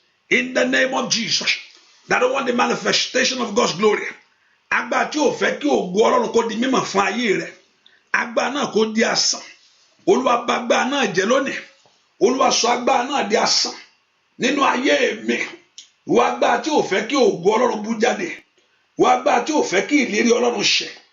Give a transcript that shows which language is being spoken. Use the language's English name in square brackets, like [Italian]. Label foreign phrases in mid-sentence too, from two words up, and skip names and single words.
[English] In the name of Jesus, that don't want the manifestation of God's glory. [Yoruba] Agbára tí ò fẹ́ kí ògo Ọlọ́run kó di mímọ̀ fún ayé rẹ. Agbára náà kó di asán. Olúwa bà agbára náà jẹ́ lónìí. Olúwa sọ agbára náà di asán nínú ayé mi. Ìwọ agbára tí ò fẹ́ kí ògo Ọlọ́run bú jáde. Ìwọ agbára tí ò fẹ́ kí ìlérí Ọlọ́run ṣẹ.